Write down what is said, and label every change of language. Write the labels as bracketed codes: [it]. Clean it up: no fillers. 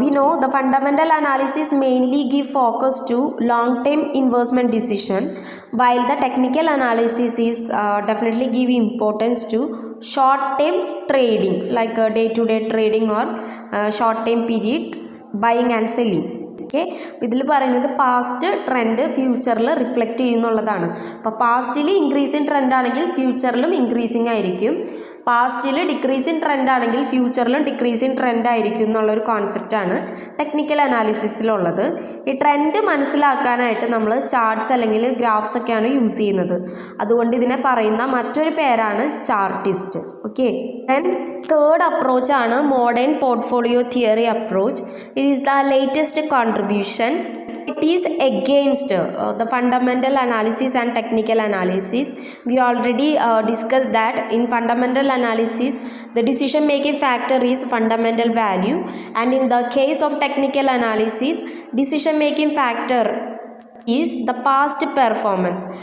[en] We know the fundamental analysis mainly give focus to long-term investment decision, while the technical analysis is definitely give importance to short-term trading, like day-to-day trading or short-term period buying and selling. [ml] Okay, അപ്പോൾ ഇതിൽ പറയുന്നത് past trend ഫ്യൂച്ചറിൽ reflect ചെയ്യുന്നുള്ളതാണ്. അപ്പോൾ പാസ്റ്റിൽ increasing trend ആണെങ്കിൽ ഫ്യൂച്ചറിലും increasing ആയിരിക്കും, പാസ്റ്റിൽ decreasing trend ആണെങ്കിൽ ഫ്യൂച്ചറിലും decreasing trend ആയിരിക്കും എന്നുള്ളൊരു കോൺസെപ്റ്റാണ് ടെക്നിക്കൽ അനാലിസിസിലുള്ളത്. ഈ ട്രെൻഡ് മനസ്സിലാക്കാനായിട്ട് നമ്മൾ ചാർട്ട്സ് അല്ലെങ്കിൽ ഗ്രാഫ്സ് ഒക്കെയാണ് യൂസ് ചെയ്യുന്നത്. അതുകൊണ്ട് ഇതിനെ പറയുന്ന മറ്റൊരു പേരാണ് ചാർട്ടിസ്റ്റ്. Okay, then third അപ്രോച്ചാണ് modern portfolio theory approach. [en] It is the latest contribution. It is against the fundamental analysis and technical analysis. We already discussed that in fundamental analysis, the decision making factor is fundamental value, and in the case of technical analysis, decision making factor is the past performance.